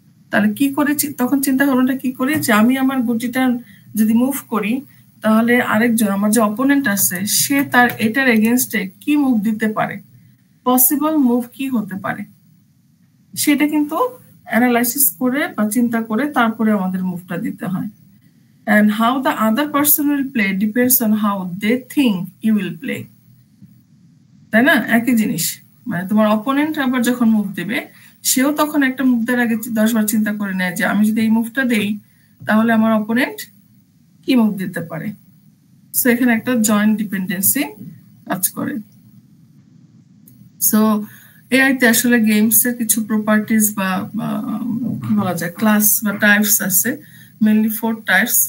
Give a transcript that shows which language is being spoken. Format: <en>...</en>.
<bn>তাহলে কি করেছি তখন চিন্তা ভাবনাটা কি করি যে আমি আমার গুটিটা যদি মুভ করি তাহলে আরেকজন আমার যে অপোনেন্ট আছে সে তার এটার এগেইনস্টে কি মুভ দিতে পারে, পসিবল মুভ কি হতে পারে, সেটা কিন্তু অ্যানালাইসিস করে বা চিন্তা করে তারপরে আমাদের মুভটা দিতে হয়।</bn> <en>and how the other person will play depends on how they think you will play,</en> <bn>তাই না? একই জিনিস, মানে তোমার অপোনেন্ট আবার যখন মুভ দেবে সেও তখন একটা মুভ দেওয়ার আগে 10 বার চিন্তা করে নেয় যে আমি যদি এই মুভটা দেই তাহলে আমার অপোনেন্ট কি মুভ দিতে পারে। সো এখানে একটা জয়েন্ট ডিপেন্ডেন্সি কাজ করে। সো এআইতে আসলে গেমস এর কিছু প্রপার্টিজ বা কি বলা যায় ক্লাস বা টাইপস আছে, মেইনলি 4 টাইপস।</bn>